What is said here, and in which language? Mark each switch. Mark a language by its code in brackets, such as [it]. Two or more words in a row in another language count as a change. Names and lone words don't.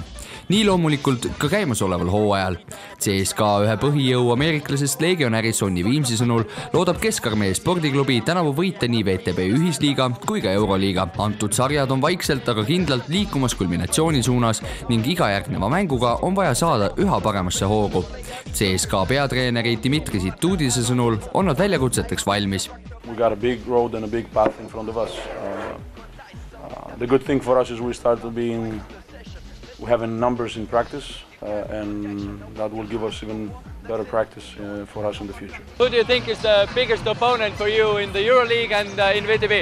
[et] Nii loomulikult ka käimasoleval hooajal. CSKA ühe põhijõu ameeriklasest legionäri Sonny Viimsi sõnul loodab Keskarmee spordiklubi tänavu võita nii VTB ühisliiga kui ka Euroliiga. Antud sarjad on vaikselt, aga kindlalt liikumas kulminatsiooni suunas ning iga järgneva mänguga on vaja saada üha paremasse hoogu. CSKA peatreeneri Dmitri Situdise sõnul on nad väljakutseteks valmis. [en] We got a big road and a big path in front of us. The good thing for us is we having numbers in practice and that will give us even better practice for us in the future. Who do you think is the biggest opponent for you in the EuroLeague and in VTB?